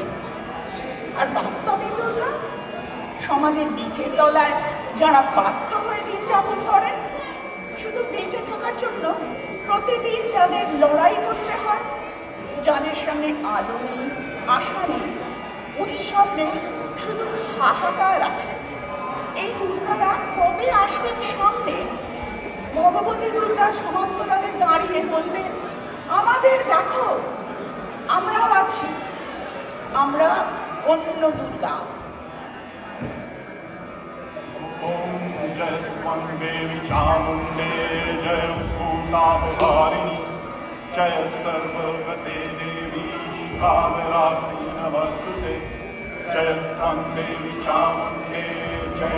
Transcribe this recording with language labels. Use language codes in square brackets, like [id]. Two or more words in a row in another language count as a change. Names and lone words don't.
[bn] আর বাস্তবিক দুর্গা সমাজের নিচের তলায় যারা বাধ্য হয়ে দিন যাপন করেন, শুধু বেঁচে থাকার জন্য প্রতিদিন যাদের লড়াই করতে হয়, যাদের সামনে আলো নেই, আশা নেই, উৎসব নেই, শুধু হাহাকার আছে, এই দুর্গারা কবে আসবেন সামনে? ভগবতী দুর্গার সমান্তরালে দাঁড়িয়ে বলবেন, আমাদের দেখো, আমরাও আছি, আমরা অন্য দুর্গা। [sa] जय देवी चामुंडे जय भूतावतारिणी जय सर्वगते देवी कालरात्रि नमस्तुते जय देवी चामुंडे जय